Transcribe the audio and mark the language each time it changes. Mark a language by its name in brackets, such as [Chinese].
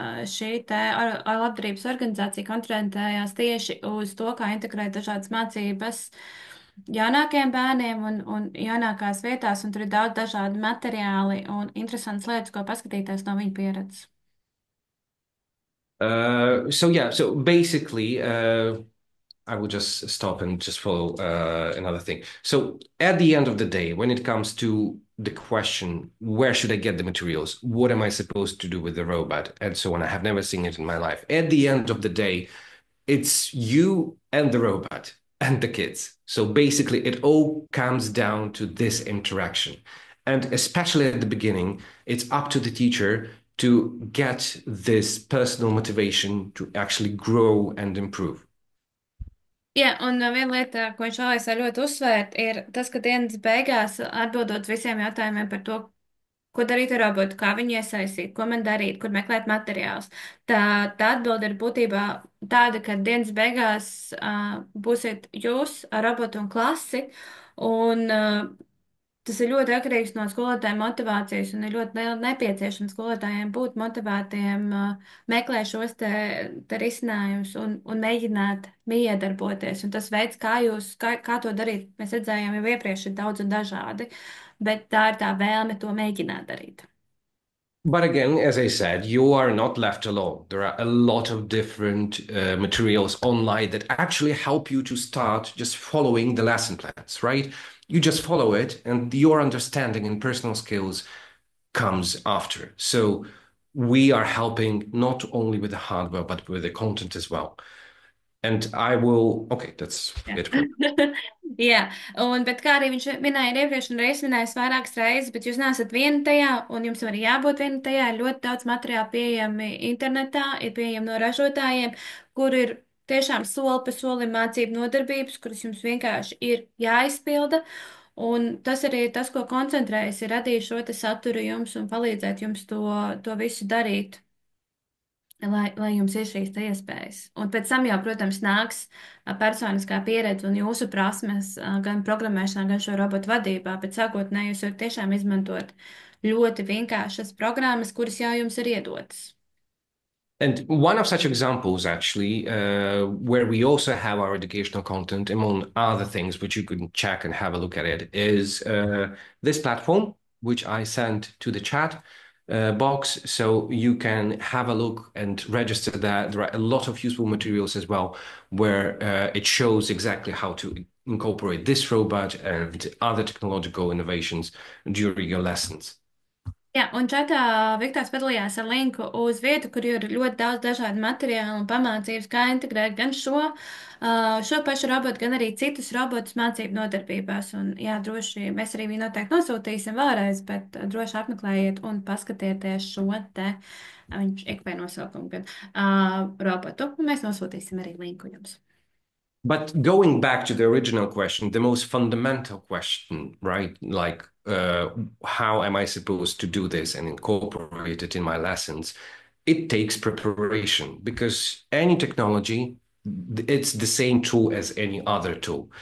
[Latvian] Šī te labdarības organizācija koncentrējās tieši uz to, kā integrēt dažādas mācības jaunākiem bērniem un jaunākās vietās, un tur ir daudz dažādu materiāli un interesantas lietas, ko paskatīties no viņa pieredzes. [English] So basically, I will just stop and just follow another thing. So at the end of the day, when it comes to the question, where should I get the materials? What am I supposed to do with the robot? And so on. I have never seen it in my life. At the end of the day, it's you and the robot and the kids. So basically, it all comes down to this interaction. And especially at the beginning, it's up to the teacher to get this personal motivation to actually grow and improve. [Latvian] Jā, un viena lieta, ko viņš vēlēs ļoti uzsvērt, ir tas, ka dienas beigās, atbildot visiem jautājumiem par to, ko darīt ar robotu, kā viņu iesaistīt, ko man darīt, kur meklēt materiālus, tā atbilde ir būtībā tāda, ka dienas beigās būsiet jūs ar robotu un klasi, un tas ir ļoti atkarīgs no skolotāja motivācijas un ir ļoti nepieciešams skolotājiem būt motivētiem, meklēt šos te risinājumus un mēģināt miedarboties. Un tas veids, kā to darīt, mēs redzējām jau iepriekš, ir daudz un dažādi, bet tā ir tā vēlme to mēģināt darīt. [English] But again, as I said, you are not left alone. There are a lot of different materials online that actually help you to start just following the lesson plans, right? You just follow it, and your understanding and personal skills comes after. So we are helping not only with the hardware, but with the content as well. And okay, that's it. [Latvian] Jā, bet kā arī viņš minēja iepriekš, un reizes minējis vairākas reizes, bet jūs neesat viena tajā, un jums arī jābūt viena tajā. Ir ļoti daudz materiālu pieejami internetā, ir pieejami no ražotājiem, kur ir tiešām soli pa solim mācību nodarbības, kuras jums vienkārši ir jāizpilda. Un tas arī ir tas, ko koncentrējas, ir radīt šo te saturu jums un palīdzēt jums to visu darīt. lai jums ir šīs te iespējas. Un pēc tam jau, protams, nāks personiskā pieredze un jūsu prasmes gan programmēšanā, gan šo robotu vadībā, bet sākotnēji jūs varat tiešām izmantot ļoti vienkāršas programmas, kuras jau jums ir iedotas. [English] And one of such examples, actually, where we also have our educational content, among other things, which you can check and have a look at it, is this platform, which I sent to the chat box. So you can have a look and register that. There are a lot of useful materials as well, where it shows exactly how to incorporate this robot and other technological innovations during your lessons. [Latvian] Jā, un čatā Viktors padalījās ar linku uz vietu, kur ir ļoti daudz dažādu materiālu un pamācības, kā integrēt gan šo pašu robotu, gan arī citus robotus mācību nodarbībās. Un, jā, droši mēs arī viņu noteikti nosūtīsim vēlreiz, bet droši apmeklējiet un paskatieties šo te, viņš ik vai nosaukumu, gan robotu. Un mēs nosūtīsim arī linku jums. [English] But going back to the original question, the most fundamental question, right? Like, how am I supposed to do this and incorporate it in my lessons? It takes preparation because any technology, it's the same tool as any other tool.